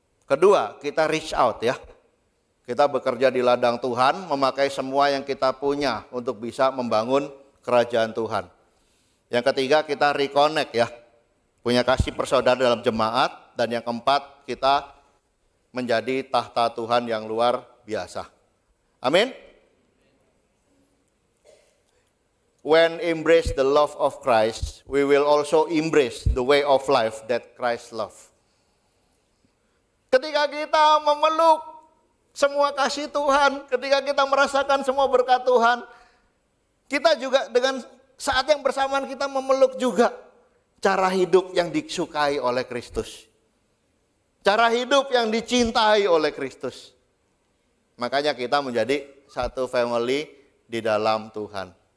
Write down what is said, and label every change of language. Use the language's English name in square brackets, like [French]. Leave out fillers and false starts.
[Indonesian] Kedua, kita reach out ya. Kita bekerja di ladang Tuhan, memakai semua yang kita punya untuk bisa membangun kerajaan Tuhan. Yang ketiga, kita reconnect ya. Punya kasih persaudaraan dalam jemaat. Dan yang keempat, kita menjadi tahta Tuhan yang luar biasa. Amin. [English] When embrace the love of Christ, we will also embrace the way of life that Christ love. [Indonesian] Ketika kita memeluk semua kasih Tuhan, ketika kita merasakan semua berkat Tuhan, kita juga dengan saat yang bersamaan kita memeluk juga cara hidup yang disukai oleh Kristus. Cara hidup yang dicintai oleh Kristus. Makanya kita menjadi satu family di dalam Tuhan.